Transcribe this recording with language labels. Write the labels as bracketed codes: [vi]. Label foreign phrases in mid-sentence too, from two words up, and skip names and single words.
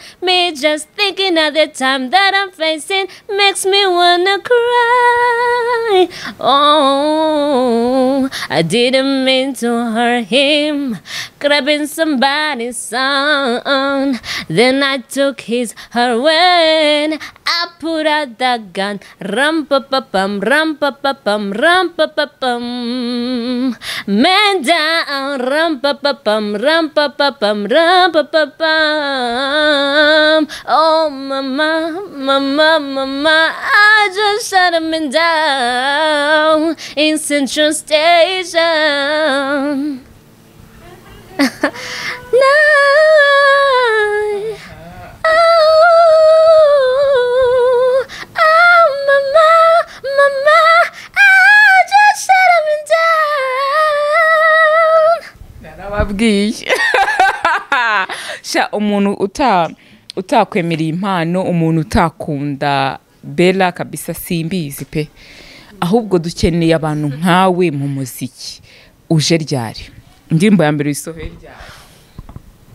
[en] Me just thinking of the time that I'm facing makes me wanna cry. Oh, I didn't mean to hurt him. Could have been somebody's son. Then I took her when I put out the gun. Rum pa pa pum, rum pa pa pum, rum pa pa pum. Man down, rum pa pa pum, rum pa pa pum, rum pa pa pum. Oh mama, mama, mama, I just shut him down in Central Station. No, mama, mama, I just shut him down. [rw] Narababwiye. Sha umuntu utakwemerera impano, umuntu utakunda Bella kabisa simbizi pe. Ahubwo dukeneye abantu nkawe mu muziki. Uje ryari? Indirimbo ya mbere isohoye ryari?